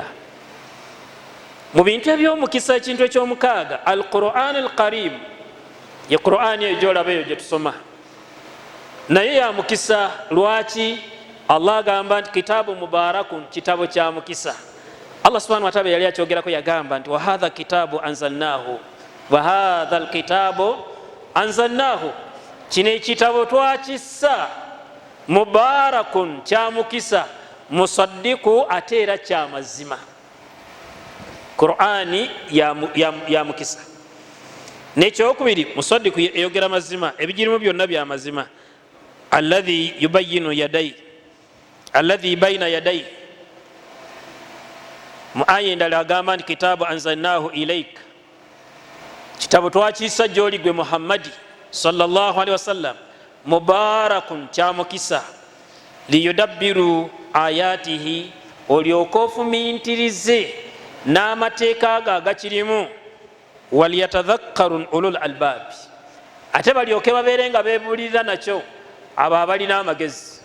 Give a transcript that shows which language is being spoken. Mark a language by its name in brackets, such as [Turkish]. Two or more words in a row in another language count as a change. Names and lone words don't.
[Ganda] Mu bintu eby'omukisa ekintu eky'omukaaga al-Qur'an al-Karim, ye Qur'an eyo gy'olaba eyo gye tusoma naye ya mukisa. Lwaki? Allah agamba nti [Arabic] كتاب مبارك, [Ganda] kitabo kya mukisa. [Arabic] الله سبحانه وتعالى [Ganda] yali akyogerako yagamba nti [Arabic] وهذا كتاب أنزلناه وهذا الكتاب أنزلناه, [Ganda] kino ekitabo twakissa mubarakun, kya mukisa, musaddiku, ate era kya mazima. Qur'ani ya mukisa. Nekyokubiri musaddiku eyogera mazima, ebigirimu byonna bya mazima. [Arabic] الذي يبين يدي الذي بين يدي, [Ganda] mu aya endala agamba nti [Arabic] كتاب أنزلناه إليك, [Ganda] kitabo twakiyisa gy'oli gwe Muhammadi [Arabic] صلى الله عليه وسلم, [Ganda] mubarakun, kya mukisa, [Arabic] ليدبروا آياته, [Ganda] olyoke ofumintirize n'amateeka ago agakirimu, [Arabic] وليتذكر أولو الألباب, [Ganda] ate balyoke babeere nga beebuulirira nakyo abo abalina amagezi.